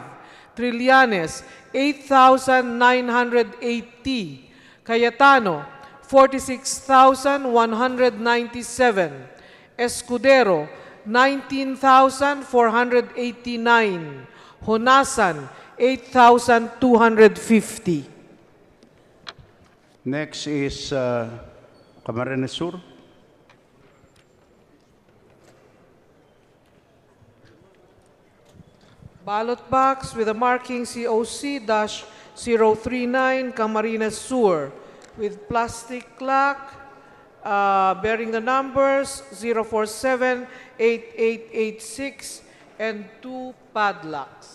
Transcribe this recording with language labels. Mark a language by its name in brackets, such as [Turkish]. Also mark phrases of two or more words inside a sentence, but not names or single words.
[English] Trillanes, 8,980. Cayetano, 46,197. Escudero, 19,489. Honasan, 8,250. Next is Camarines Sur. Ballot box with a marking COC-039 Camarines Sur with plastic lock bearing the numbers 047-8886 and 2 padlocks.